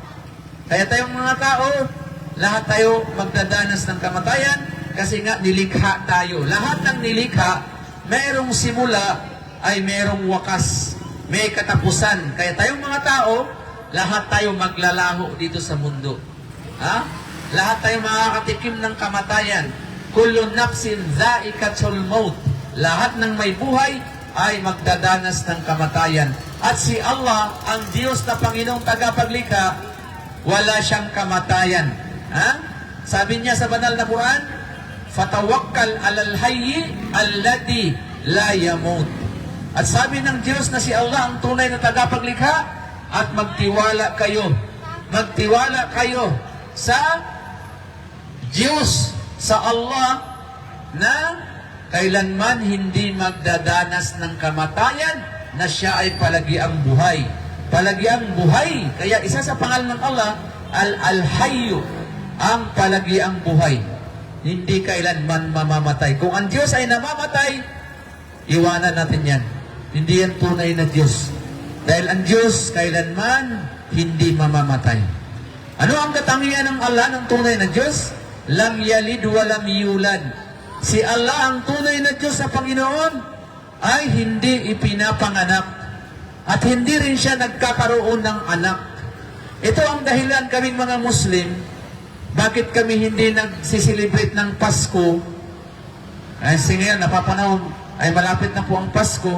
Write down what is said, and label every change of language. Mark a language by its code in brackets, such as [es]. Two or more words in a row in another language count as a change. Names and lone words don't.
[tl] Kaya tayong mga tao, lahat tayo magdadanas ng kamatayan kasi nga nilikha tayo. Lahat ng nilikha, mayroong simula ay mayroong wakas. May katapusan. Kaya tayong mga tao, lahat tayo maglalaho dito sa mundo. Lahat tayo makakatikim ng kamatayan. [ar] كل نفس ذائقة الموت. [tl] Lahat ng may buhay ay magdadanas ng kamatayan. At si Allah, ang Diyos na Panginoong tagapaglikha, wala siyang kamatayan. Sabi niya sa banal na Quran, [ar] "فتوكل على الحي الذي لا يموت." [tl] At sabi ng Diyos na si Allah ang tunay na tagapaglikha, at magtiwala kayo. Magtiwala kayo sa Diyos, sa Allah, na kailanman hindi magdadanas ng kamatayan, na siya ay palagiang buhay. Palagiang buhay. Kaya isa sa pangalan ng Allah, Al-Hayyu, ang palagiang buhay. hindi kailanman mamamatay. Kung ang Diyos ay namamatay, iwanan natin yan. Hindi yan tunay na Diyos. Dahil ang Diyos kailanman hindi mamamatay. Ano ang katangian ng Allah ng tunay na Diyos? [ar] لم يلد ولم يولد. [tl] Si Allah ang tunay na Diyos sa Panginoon ay hindi ipinapanganak at hindi rin siya nagkakaroon ng anak. Ito ang dahilan kaming mga Muslim, bakit kami hindi nagsiselebrate ng Pasko. Kasi ngayon, napapanahon, ay malapit na po ang Pasko.